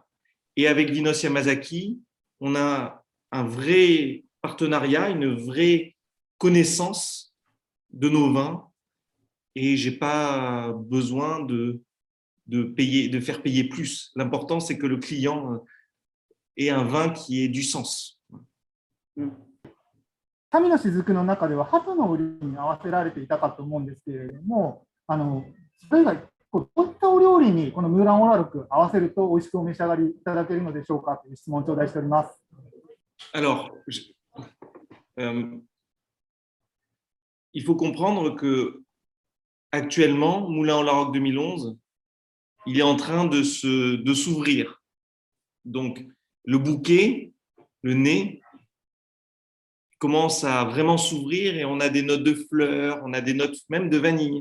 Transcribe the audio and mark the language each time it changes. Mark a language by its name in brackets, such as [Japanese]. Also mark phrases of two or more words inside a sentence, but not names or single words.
[French] Et avec Vinos Yamazaki, on a un vrai partenariat, une vraie connaissance de nos vins. Et j'ai pas besoin de faire payer plus. L'important, c'est que le client ait un vin qui ait du sens. [Japanese] 神の雫の中では鳩の売りに合わせられていたかと思うんですけれども、それ以外、どういったお料理にこのムーランオラロク合わせると美味しくお召し上がりいただけるのでしょうかという質問を頂戴しております。 [French] Alors, il faut comprendre que actuellement, Moulin au Larocque 2011, il est en train de s'ouvrir. Donc, le bouquet, le nez, commence à vraiment s'ouvrir et on a des notes de fleurs, on a des notes même de vanille.